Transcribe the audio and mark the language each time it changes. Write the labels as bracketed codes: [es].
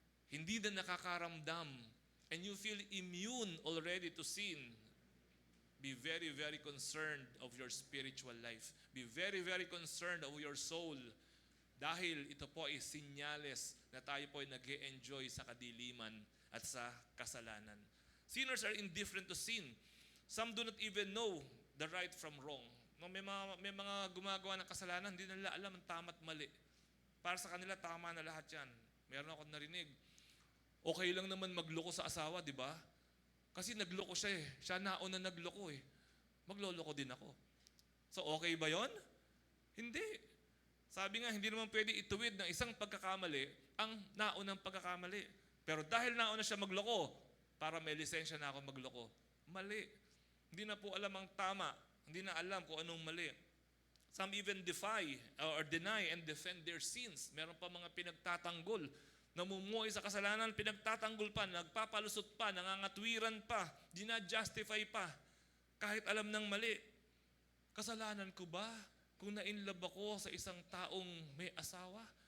[tl] hindi na nakakaramdam, [en] and you feel immune already to sin, be very, very concerned of your spiritual life. Be very, very concerned of your soul. [tl] Dahil ito po ay sinyales na tayo po ay nag-e-enjoy sa kadiliman at sa kasalanan. [en] Sinners are indifferent to sin. Some do not even know the right from wrong. [tl] No, may mga gumagawa ng kasalanan, hindi nila alam ang tama at mali. Para sa kanila, tama na lahat yan. Meron akong narinig. Okay lang naman magloko sa asawa, di ba? Kasi nagloko siya eh. Siya nauna nagloko eh. Magloloko din ako. So okay ba yon? Hindi. Sabi nga, hindi naman pwede ituwid ng isang pagkakamali ang naunang pagkakamali. Pero dahil nauna siya magloko, para may lisensya na ako magloko. Mali. Hindi na po alam ang tama. Hindi na alam kung anong mali. [en] Some even defy or deny and defend their sins. [tl] Meron pa mga pinagtatanggol. Namumuhay sa kasalanan, pinagtatanggol pa, nagpapalusot pa, nangangatwiran pa, dinajustify pa, kahit alam ng mali. Kasalanan ko ba kung na-inlove ako sa isang taong may asawa?